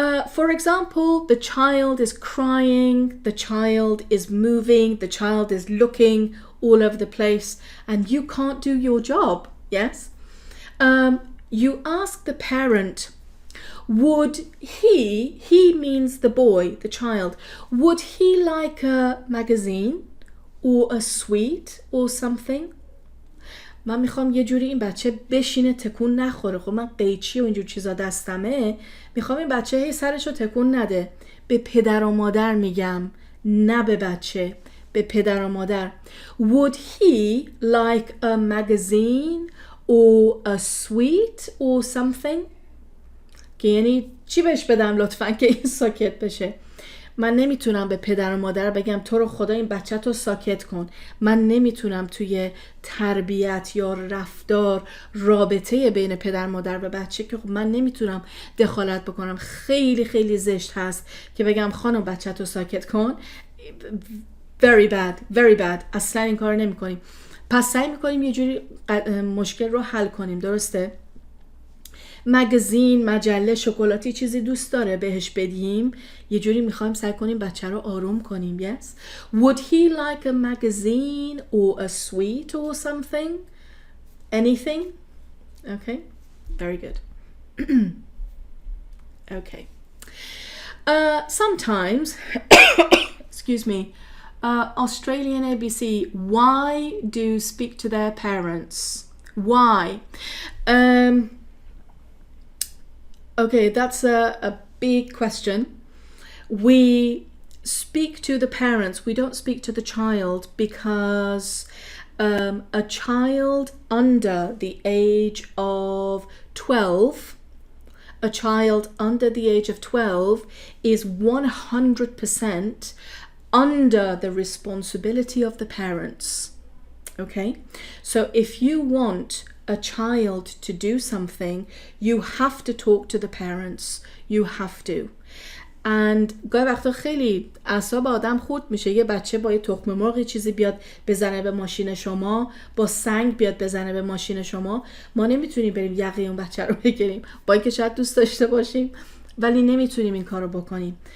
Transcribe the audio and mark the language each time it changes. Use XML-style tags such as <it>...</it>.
<en>For example, the child is crying, the child is moving, the child is looking all over the place, and you can't do your job. Yes? You ask the parent, would he means the boy, the child, would he like a magazine or a sweet or something?</en> <fa>من میخوام یه جوری این بچه بشینه تکون نخوره. خب من قیچی و اینجور چیزا دستمه، میخوام این بچه هی سرشو تکون نده. به پدر و مادر میگم، نه به بچه، به پدر و مادر.</fa> <en>Would he like a magazine or a sweet or something?</en> <fa>که یعنی چی بهش بدم لطفاً که این ساکت بشه. من نمیتونم به پدر و مادر بگم تو رو خدا این بچه تو ساکت کن. من نمیتونم توی تربیت یا رفتار رابطه بین پدر و مادر و بچه که خب من نمیتونم دخالت بکنم. خیلی خیلی زشت هست که بگم خانم بچه تو ساکت کن.</fa> <en>Very bad, very bad.</en> <fa>اصلا این کار نمی کنیم. پس سعی میکنیم یه جوری مشکل رو حل کنیم. درسته؟ مگزین، مجله، شکلاتی چیزی دوست داره بهش بدیم، یه جوری میخوایم سعی کنیم بچه رو آروم کنیم.</fa> <en>Yes? Would he like a magazine or a sweet or something? Anything? Okay, very good. Okay. Sometimes, excuse me, Australian ABC, why do speak to their parents? Why? Okay, that's a big question. We speak to the parents. We don't speak to the child because a child under the age of 12, a child under the age of 12 is 100% under the responsibility of the parents. Okay? So if you want a child to do something, you have to talk to the parents. You have to.</en> <fa>And گاهی وقتا خیلی اعصاب آدم خورد میشه. یه بچه با یه تخم مرغ چیزی بیاد بزنه به ماشین شما، با سنگ بیاد بزنه به ماشین شما، ما نمیتونیم بریم یقه اون بچه رو بگیریم، با اینکه شاید دوست داشته باشیم ولی نمیتونیم این کارو بکنیم.</fa>